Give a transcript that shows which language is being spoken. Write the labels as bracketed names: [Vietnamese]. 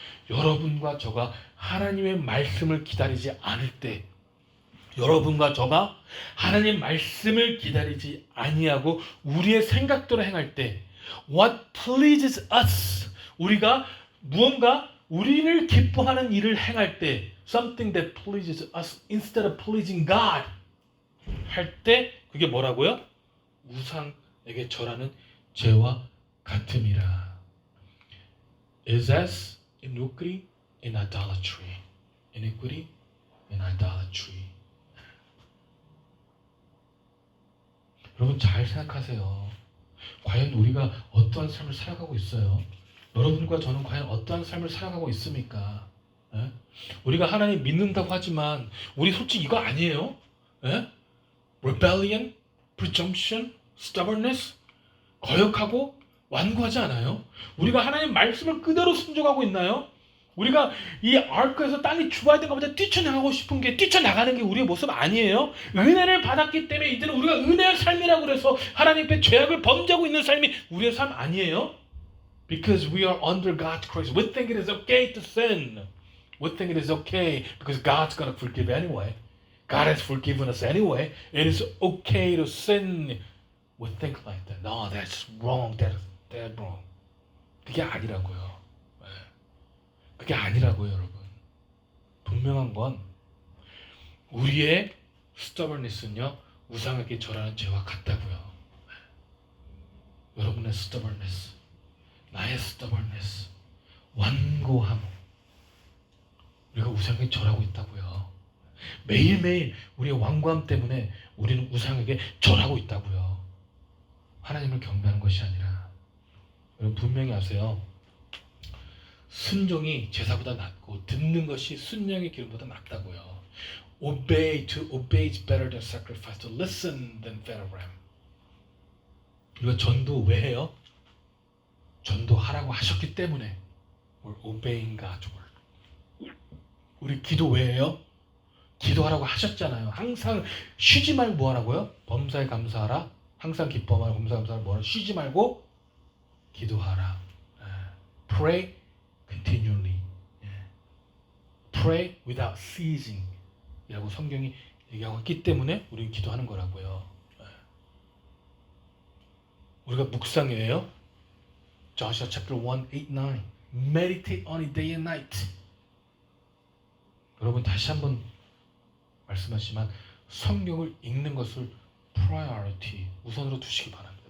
[Korean] 여러분과 저가 하나님의 말씀을 기다리지 않을 때, 여러분과 저가 하나님 말씀을 기다리지 아니하고 우리의 생각대로 행할 때, [English] what pleases us, [Korean] 우리가 무언가 우리를 기뻐하는 일을 행할 때, [English] something that pleases us instead of pleasing God [Korean] 할 때, 그게 뭐라고요? 우상에게 절하는 죄와 같음이라. [English] Is as iniquity and idolatry. Iniquity and idolatry. [Korean] 여러분 잘 생각하세요. 과연 우리가 어떠한 삶을 살아가고 있어요? 여러분과 저는 과연 어떠한 삶을 살아가고 있습니까? 에? 우리가 하나님 믿는다고 하지만 우리 솔직히 이거 아니에요? 에? [English] Rebellion, presumption, stubbornness, [Korean] 거역하고 완고하지 않아요? 우리가 하나님 말씀을 그대로 순종하고 있나요? 우리가 이 아크에서 땅이 죽어야 된 것보다 뛰쳐나가고 싶은 게, 뛰쳐나가는 게 우리의 모습 아니에요? 은혜를 받았기 때문에 이제는 우리가 은혜의 삶이라고 그래서 하나님 앞에 죄악을 범죄하고 있는 삶이 우리의 삶 아니에요? [English] Because we are under God's grace. We think it is okay to sin. We think it is okay because God's going to forgive anyway. God has forgiven us anyway. It is okay to sin. We think like that. No, that's wrong. That's wrong. [Korean] 그게 아니라고요. 그게 아니라고요, 여러분. 분명한 건 우리의 stubbornness는요, 우상에게 절하는 죄와 같다고요. 여러분의 stubbornness, 나의 stubbornness, 완고함, 우리가 우상에게 절하고 있다고요. 매일매일 우리의 완고함 때문에 우리는 우상에게 절하고 있다고요. 하나님을 경배하는 것이 아니라. 여러분 분명히 아세요. 순종이 제사보다 낫고 듣는 것이 순양의 기름보다 낫다고요. [English] To obey is better than sacrifice. To listen than fat of ram. [Korean] 우리가 전도 왜 해요? 전도하라고 하셨기 때문에 [English] we're obeying God's word. [Korean] 우리 기도 왜 해요? 기도하라고 하셨잖아요. 항상 쉬지 말고 뭐 하라고요? 범사에 감사하라, 항상 기뻐하라 감사하라 뭐라 쉬지 말고 기도하라. [English] Pray continually. Pray without ceasing [Korean] 이라고 성경이 얘기하고 있기 때문에 우리는 기도하는 거라고요. 우리가 묵상해요. [English] Joshua chapter 1, 8, 9 Meditate on it day and night. [Korean] 여러분 다시 한번 말씀하지만 성경을 읽는 것을 priority 우선으로 두시기 바랍니다.